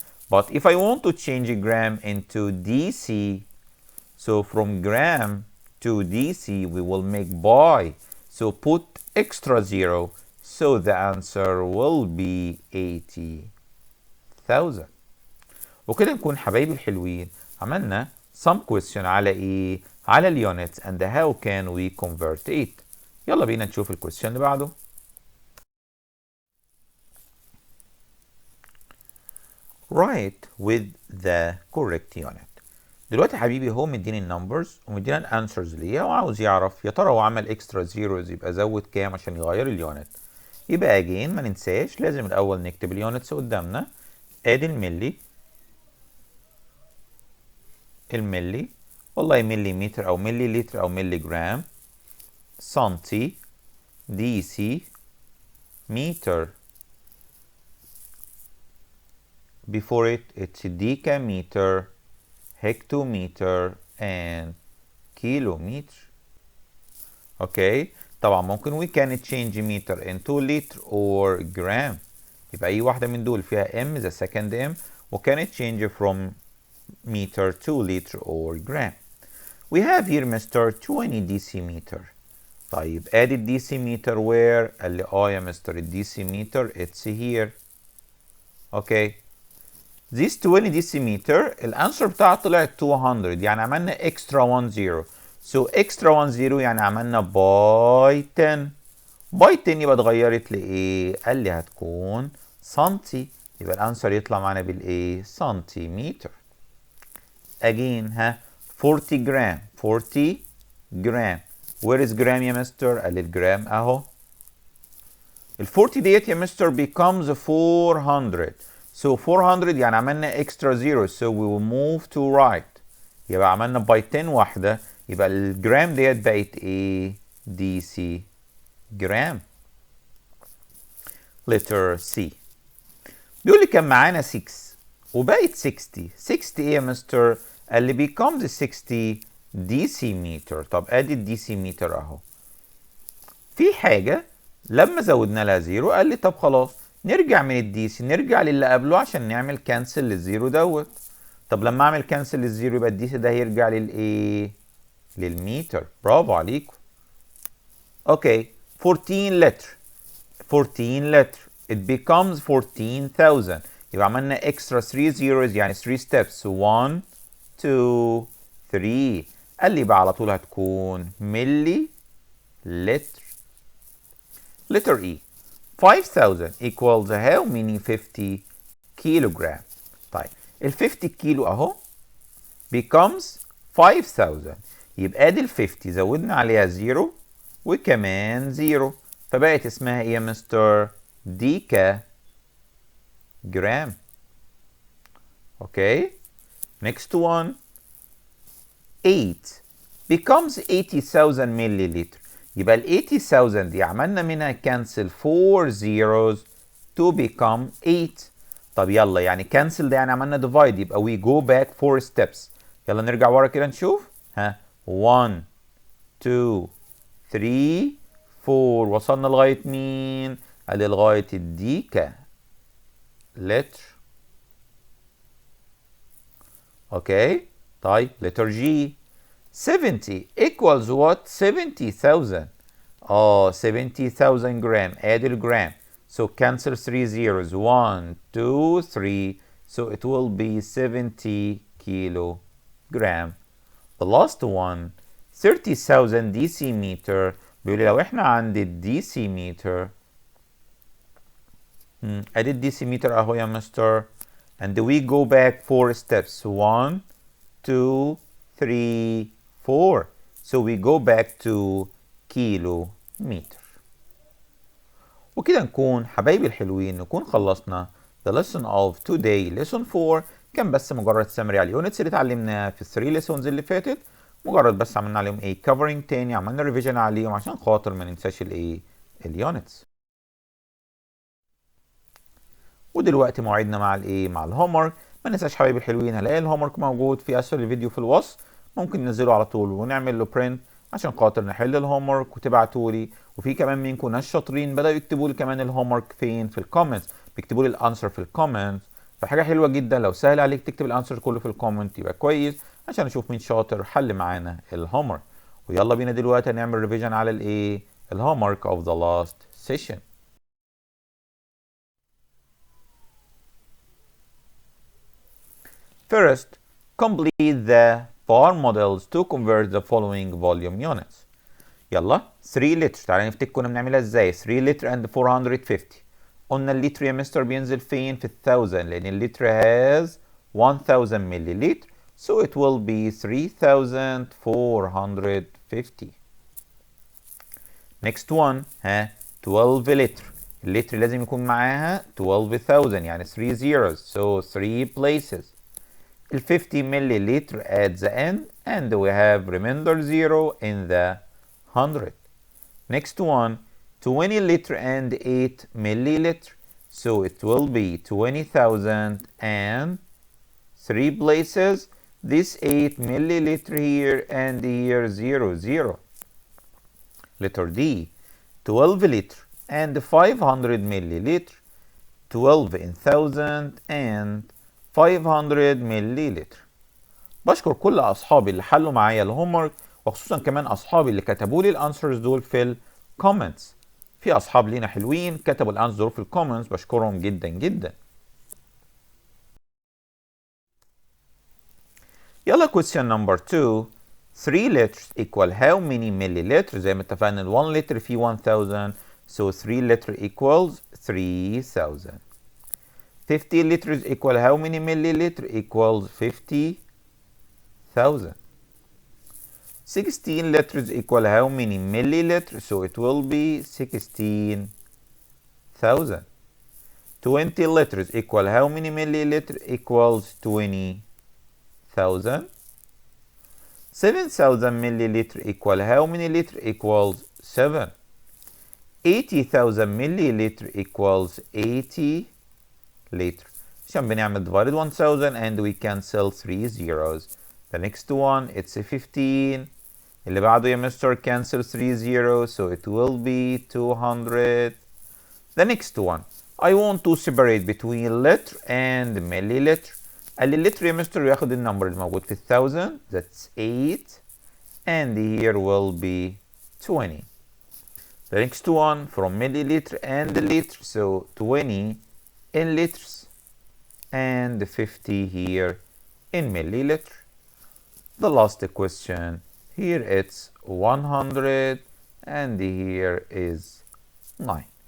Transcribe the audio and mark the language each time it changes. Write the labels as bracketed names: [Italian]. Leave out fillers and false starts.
[English] But if I want to change a gram into DC, so from gram to DC we will make by, so put extra 0, so the answer will be 80,000. [Arabic] وكده نكون حبايبي الحلوين عملنا [English] some question [Arabic] على ايه؟ على اليونتس [English] and how can we convert it. [Arabic] يلا بينا نشوف الكويستشن اللي بعده. [English] Write with the correct unit. [Arabic] دلوقتي يا حبيبي هو مديني النمبرز ومدينا الانسرز ليها وعاوز يعرف يا ترى هو عمل اكسترا زيروز يبقى زود كام عشان يغير اليونت. يبقى اجين ما ننساش لازم الاول نكتب اليونتس قدامنا. ادي الملي والله مليمتر او ملي لتر او ملي جرام، سنتي، دي سي، meter. [English] Before it's decameter, hectometer and kilometer. Okay, [Arabic] طبعا ممكن [English] we can change meter into liter or gram. [Arabic] يبقى أي واحدة من دول فيها [English] M the second M وكان change from meter to liter or gram. We have here Mr. 20 decimeter. [Arabic] طيب ادي الديسيمتر [English] where؟ [Arabic] قال لي يا مستر الديسيمتر [English] it's here. Okay. [Arabic] This 20 decimeter الانسر بتاعها طلعت 200 يعني عملنا [English] extra 1 0. So extra 1 0 [Arabic] يعني عملنا باي 10. باي 10 يبقى اتغيرت لايه؟ قال لي هتكون سنتي. يبقى الانسر يطلع معانا بالايه؟ سنتيمتر. [English] Again [Arabic] 40 جرام 40 جرام. [English] Where is gram [Arabic] يا مستر؟ قال لي الجرام اهو. ال 40 ديت يا مستر [English] becomes 400. So 400 [Arabic] يعني عملنا [English] extra zero, so we will move to right. [Arabic] يبقى عملنا by 10 واحدة، يبقى الجرام ديت بقت ايه؟ DC جرام. letter C. بيقول لي كان معانا 6 وبقت 60. 60 ايه يا مستر؟ قال لي [English] becomes 60 decimeter. [Arabic] طب ادي الديسيمتر اهو. في حاجة لما زودنا لها زيرو قال لي طب خلاص نرجع من الديسي نرجع للي قبله عشان نعمل كانسل للزيرو دوت. طب لما اعمل كانسل للزيرو يبقى الديسي ده هيرجع للايه؟ للمتر. برافو عليكم. اوكي 14 لتر 14 لتر [English] it becomes 14,000. [Arabic] يبقى عملنا [English] extra 3 zeros [Arabic] يعني [English] 3 steps [Arabic] 1 2 3. قال لي بقى على طول هتكون ملي لتر. [English] letter E. 5000 equals how many 50 kilogram. [Arabic] طيب ال 50 كيلو اهو becomes 5000. يبقى ادي ال 50 زودنا عليها زيرو وكمان زيرو فبقت اسمها ايه يا مستر؟ ديكا جرام. [English] Okay next one 8 becomes 80,000 milliliter. [Arabic] يبقى ال 80,000 دي عملنا منها كانسل [English] 4 zeros to become [Arabic] 8. طب يلا يعني كانسل ده يعني عملنا ديفايد يبقى [English] we go back 4 steps. [Arabic] يلا نرجع ورا كده نشوف 1 2 3 4. وصلنا لغاية مين؟ قال لي لغاية الديكا لتر. اوكي طيب letter G. [English] 70 equals what? 70,000. 70,000 gram. [Arabic] ادي الجرام. [English] So cancel 3 zeros. 1 2 3. So it will be 70 kilogram. The last one 30,000 decimeter. [Arabic] بيقول لي لو احنا عند الديسيمتر ادي الديسيمتر اهو يا مستر. [English] And we go back 4 steps. 1 2 3 4. So we go back to kilometre. [Arabic] وكده نكون حبايبي الحلوين نكون خلصنا [English] the lesson of today lesson 4. [Arabic] كان بس مجرد سمري على اليونتس اللي اتعلمناها في ال [English] 3 lessons [Arabic] اللي فاتت. مجرد بس عملنا عليهم ايه covering تاني، عملنا ريفيجن عليهم عشان خاطر ما ننساش الايه اليونتس. ودلوقتي موعدنا مع الايه مع الهومورك. ما ننساش حبايبي الحلوين هلاقي الهومورك موجود في اسفل الفيديو في الوصف، ممكن ننزله على طول ونعمل له برنت عشان خاطر نحل الهومورك وتبعتوا لي. وفي كمان منكم ناس شاطرين بداوا يكتبوا لي كمان الهومورك فين في الكومنتس، بيكتبوا لي الانسر في الكومنتس. فحاجه حلوه جدا لو سهل عليك تكتب الانسر كله في الكومنت يبقى كويس عشان نشوف مين شاطر حل معانا الهومورك. ويلا بينا دلوقتي هنعمل ريفيجن على الايه الهومورك [English] of the last session. First, complete the bar models to convert the following volume units. [Arabic] يلا 3 لتر. تعالى نفتكر كنا بنعملها ازاي. 3 لتر [English] and 450. [Arabic] قلنا اللتر يا مستر بينزل فين؟ في 1000 لان اللتر [English] has 1000 [Arabic] مليلتر. [English] So it will be 3450. Next one 12 litre. [Arabic] اللتر لازم يكون معاها 12,000 يعني [English] 3 zeros. So 3 places. ال 50 milliliter at the end and we have remainder 0 in the 100. Next one 20 liter and 8 milliliter. So it will be 20,000 and 3 places. This 8 milliliter here and here 0 0. Letter D 12 liter and 500 milliliter. 12 in 1000 and 500 millilitre. [Arabic] بشكر كل اصحابي اللي حلوا معايا الهومورك وخصوصا كمان اصحابي اللي كتبوا لي الانسرز دول في الكومنتس. في اصحاب لينا حلوين كتبوا الانسرز دول في الكومنتس، بشكرهم جدا جدا. [English] يلا question number 2. 3 liters equal how many milliliters؟ [Arabic] زي ما اتفقنا [English] ال 1 liter فيه 1000 so 3 liter equals 3000. 50 liters equal how many milliliter? Equals 50,000. 16 liters equal how many milliliter? So it will be 16,000. 20 liters equal how many milliliter? Equals 20,000. 7,000 milliliter equal how many liter? Equals 7. 80,000 milliliter equals 80 liter. [Arabic] عشان بنعمل [English] divide 1000 and we cancel 3 zeros. The next one it's 15. [Arabic] اللي بعده يا مستر [English] cancel 3 zeros so it will be 200. The next one I want to separate between liter and milliliter. [Arabic] قال لي اللتر يا مستر ياخد النمبر الموجود في 1000 [English] that's 8 and here will be 20. The next one from milliliter and liter so 20 in liters and 50 here in milliliter. The last question here it's 100 and here is 9.